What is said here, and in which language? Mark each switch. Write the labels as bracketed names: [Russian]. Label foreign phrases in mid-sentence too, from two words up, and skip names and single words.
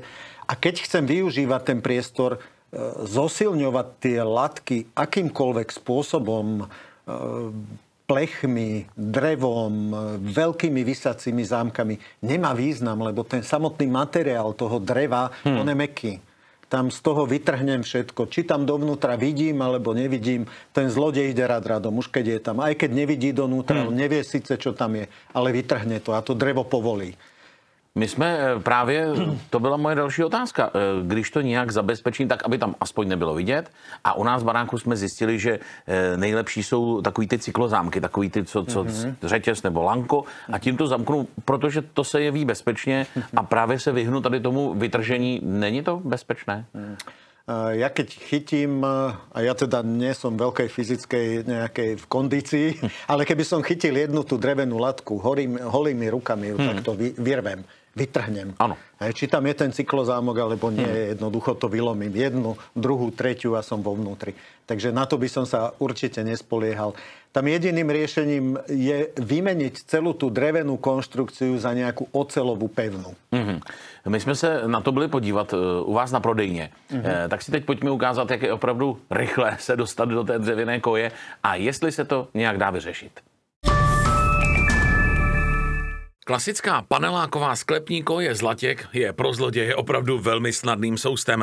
[Slovak] A keď chcem využívať ten priestor, zosilňovať tie latky akýmkoľvek spôsobom, plechmi, drevom, veľkými visacími zámkami, nemá význam, lebo ten samotný materiál toho dreva, on je mäkký. Tam z toho vytrhnem všetko. Či tam dovnútra vidím, alebo nevidím, ten zlodej ide radom, už keď je tam. Aj keď nevidí donútra, on nevie síce, čo tam je, ale vytrhne to a to drevo povolí. [Czech] My jsme právě, to byla moje další otázka, když to nějak zabezpečím, tak aby tam aspoň nebylo vidět. A u nás v baránku jsme zjistili, že nejlepší jsou takový ty cyklozámky, takový ty, co řetěz nebo lanko. A tím to zamknu, protože to se jeví bezpečně a právě se vyhnu tady tomu vytržení. Není to bezpečné? [Slovak] Ja keď chytím, a ja teda nie som veľkej fyzickej nejakej v kondícii, ale keby som chytil jednu tú drevenú latku, holými rukami ju takto vyrvem, vytrhnem. Áno. Či tam je ten cyklozámok, alebo nie, jednoducho to vylomím. Jednu, druhú, tretiu a som vo vnútri. Takže na to by som sa určite nespoliehal. Tam jediným riešením je vymeniť celú tú drevenú konštrukciu za nejakú ocelovú pevnú. [Czech] My jsme se na to byli podívat u vás na prodejně. Tak si teď pojďme ukázat, jak je opravdu rychle se dostat do té dřevěné koje a jestli se to nějak dá vyřešit. Klasická paneláková sklepní koje z latěk je pro zloděje opravdu velmi snadným soustem.